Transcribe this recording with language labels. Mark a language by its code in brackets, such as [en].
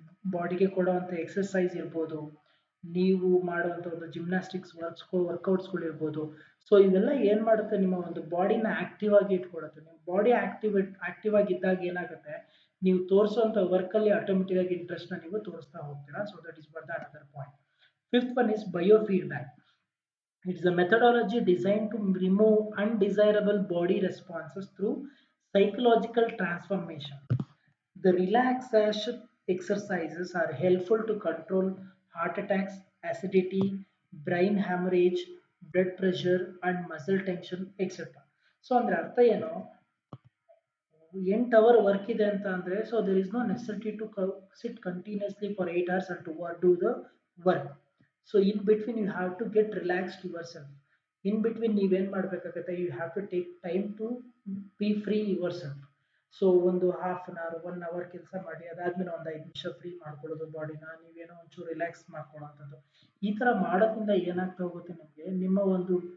[kn] ಬಾಡಿಗೆ ಕೊಡುವಂಥ ಎಕ್ಸರ್ಸೈಸ್ ಇರ್ಬೋದು ನೀವು ಮಾಡುವಂಥ ಒಂದು ಜಿಮ್ನಾಸ್ಟಿಕ್ಸ್ ವರ್ಕೌಟ್ಸ್ಗಳು ಇರ್ಬೋದು ಸೊ ಇವೆಲ್ಲ ಏನು ಮಾಡುತ್ತೆ ನಿಮ್ಮ ಒಂದು ಬಾಡಿನ ಆಕ್ಟಿವ್ ಆಗಿ ಇಟ್ಕೊಳ್ಳುತ್ತೆ ನಿಮ್ಮ ಬಾಡಿ ಆಕ್ಟಿವ್ ಆಗಿದ್ದಾಗ ಏನಾಗುತ್ತೆ ನೀವು ತೋರಿಸುವಂಥ ವರ್ಕಲ್ಲಿ ಆಟೋಮೆಟಿಕ್ ಆಗಿ ಇಂಟ್ರೆಸ್ಟ್ನ ನೀವು ತೋರಿಸ್ತಾ ಹೋಗ್ತೀರಾ [en] So that is one another point fifth one is biofeedback It's a methodology designed to remove undesirable body responses through psychological transformation. The relaxation exercises are helpful to control heart attacks, acidity, brain hemorrhage, blood pressure, and muscle tension, etc. [kn] So ಅಂದ್ರೆ ಅರ್ಥ ಏನು 8 hour work ಇದೆ ಅಂತ ಅಂದ್ರೆ [en] so there is no necessity to sit continuously for 8 hours and to do the work so in between you have to get relaxed yourself in between [kn] ನೀವೇನ್ ಮಾಡಬೇಕಾಗುತ್ತೆ [en] you have to take time to be free yourself [kn] so ಒಂದು half an hour 1 hour ಕೆಲಸ ಮಾಡಿ ಅದಾದ್ಮೇಲೆ ಒಂದು 5 ನಿಮಿಷ free ಮಾಡ್ಕೊಳ್ಳೋದು ಬಾಡಿನ ನೀವೇನೋ ಒಂಚೂರು ರಿಲ್ಯಾಕ್ಸ್ ಮಾಡ್ಕೊಳ್ಳೋಂಥದ್ದು ಈ ತರ ಮಾಡೋದ್ರಿಂದ ಏನಾಗ್ತಾ ಹೋಗುತ್ತೆ ನಿಮಗೆ ನಿಮ್ಮ ಒಂದು